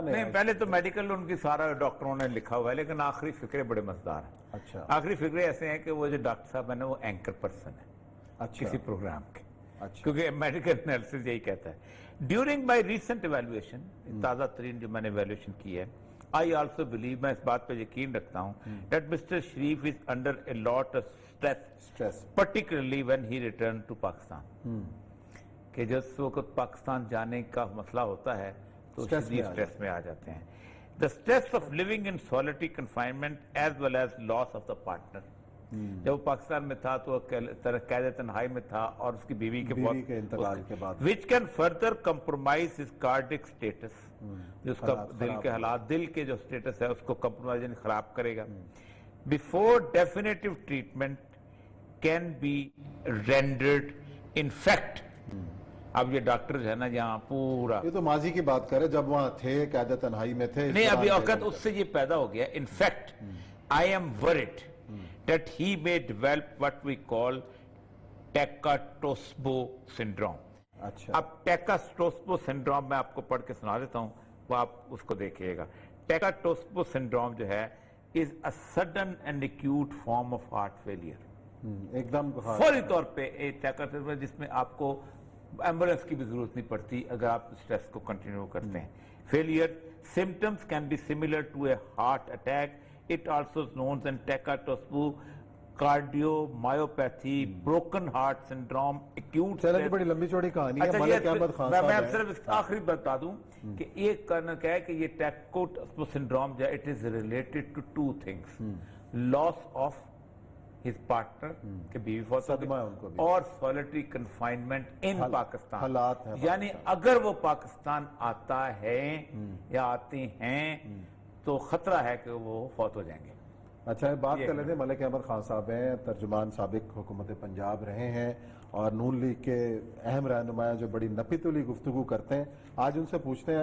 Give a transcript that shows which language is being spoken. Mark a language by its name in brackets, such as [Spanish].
[Urdu] نہیں, پہلے تو میڈیکل ان کی سارا ڈاکٹروں نے لکھا ہوا ہے, لیکن آخری فکرے بڑے مزدار ہیں. اچھا, آخری فکرے ایسے ہیں کہ وہ جو ڈاکٹر صاحب ہیں نا, وہ اینکر پرسن ہے کسی پروگرام کے. کیونکہ میڈیکل انالیسس یہی کہتا ہے. [English] during my recent evaluation, [Urdu] تازہ ترین جو میں نے ایویلویشن کی ہے, [English] I also believe, [Urdu] میں اس بات پہ یقین رکھتا ہوں, [English] that Mr. Sharif is under a lot of stress, particularly when he returned to Pakistan. [Urdu] کہ جس وقت پاکستان جانے کا مسئلہ ہوتا ہے تو سٹریس میں آ جاتے ہیں. [English] The stress of living in solitary confinement as well as loss of the partner. [Urdu] جب وہ پاکستان میں تھا تو قید تنہائی میں تھا, اور اس کی بیوی کے انتقال کے بعد, [English] which can further compromise his cardiac status, [Urdu] جو اس کا دل کے حالات, دل کے جو سٹیٹس ہے اس کو کمپرومائز یعنی خراب کرے گا. [English] Before definitive treatment can be rendered, in fact, [Urdu] اب یہ ڈاکٹر ہے نا یہاں پورا, یہ تو ماضی کی بات کرے جب وہاں تھے, قید تنہائی میں تھے. نہیں, ابھی اوقات اس سے یہ پیدا ہو گیا. [English] In fact, I am worried that he may develop what we call Takotsubo syndrome. [Urdu] اچھا, اب ٹیکاسٹوسبو سنڈروم میں آپ کو پڑھ کے سنا دیتا ہوں, وہ آپ اس کو دیکھیے گا. ٹیکاسٹوسبو سنڈروم جو ہے [English] is a sudden and acute form of heart failure. [Urdu] ایک دم فوری طور پہ ایک ٹیکاسٹوسبو جس میں آپ کو ایمبولینس کی بھی ضرورت نہیں پڑتی اگر آپ اسٹریس کو کنٹینیو کرتے ہیں. [English] Failure symptoms can be similar to a heart attack. It also is known as Takotsubo, cardiomyopathy, broken heart syndrome, acute stress. [Urdu] چلیں, بڑی لمبی چوڑی کہانی ہے. ملک احمد خان صاحب, میں اب صرف آخری بتا دوں کہ ایک کرنا کیا ہے کہ یہ ٹیکوٹسبو سنڈروم جو ہے, [English] it is related to two things. Loss of his partner, [Urdu] کہ بیوی فوت ہو گئی, [English] اور solitary confinement in Pakistan. [Urdu] یعنی اگر وہ پاکستان آتا ہے یا آتے ہیں تو خطرہ ہے کہ وہ فوت ہو جائیں گے. اچھا, بات کر لیتے ہیں. ملک احمد خان صاحب ہیں, ترجمان سابق حکومت پنجاب رہے ہیں, اور نون لیگ کے اہم رہنمایاں جو بڑی نپی تلی گفتگو کرتے ہیں. آج ان سے پوچھتے ہیں.